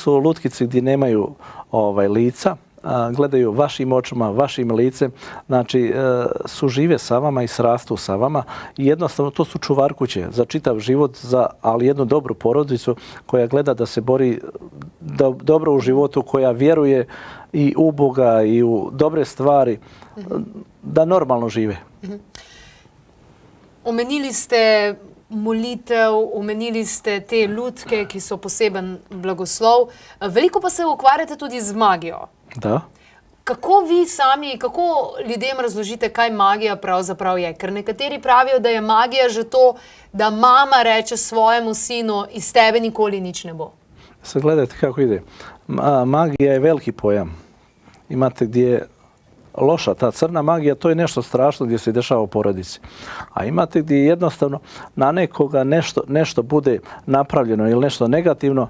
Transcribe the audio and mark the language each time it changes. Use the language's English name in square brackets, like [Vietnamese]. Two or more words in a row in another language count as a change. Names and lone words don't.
[Bosnian] Ovo su lutkice gdje nemaju lica, gledaju vašim očima, vašim licem, znači su žive sa vama i srastu sa vama i jednostavno to su čuvar kuće za čitav život, ali jednu dobru porodicu koja gleda da se bori dobro u životu, koja vjeruje i u Boga i u dobre stvari, da normalno žive. [Slovenian] Omenili ste molitev, omenili ste te lutke, ki so poseben blagoslov. Veliko pa se ukvarjate tudi z magijo. [Bosnian] Da. [Slovenian] Kako vi sami, kako ljudem razložite, kaj magija pravzaprav je? Ker nekateri pravijo, da je magija že to, da mama reče svojemu sinu, iz tebe nikoli nič ne bo. [Bosnian] Sad gledajte kako ide. Magija je veliki pojam. Imate gdje je loša, ta crna magija, to je nešto strašno gdje se dešava u porodici. A imate gdje jednostavno na nekoga nešto bude napravljeno ili nešto negativno.